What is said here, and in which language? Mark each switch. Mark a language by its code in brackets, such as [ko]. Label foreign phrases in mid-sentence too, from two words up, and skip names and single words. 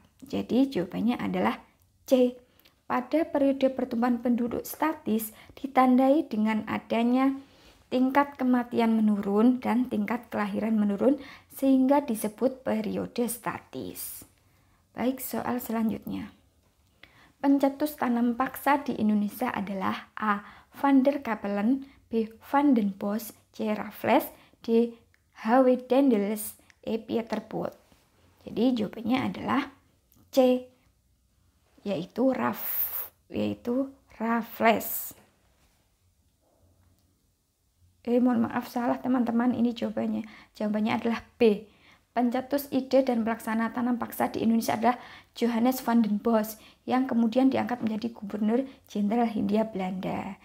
[id] Jadi jawabannya adalah C. Pada periode pertumbuhan penduduk statis ditandai dengan adanya tingkat kematian menurun dan tingkat kelahiran menurun sehingga disebut periode statis. Baik, soal selanjutnya. Pencetus tanam paksa di Indonesia adalah A. Van der Capellen, B. Van den Bosch, C. Raffles, D. H.W. Daendels, E. Pieter Both. Jadi jawabannya adalah C, yaitu Raffles. Mohon maaf, salah teman-teman, ini jawabannya. Jawabannya adalah B. Pencetus ide dan pelaksana tanam paksa di Indonesia adalah Johannes van den Bosch yang kemudian diangkat menjadi Gubernur Jenderal Hindia Belanda.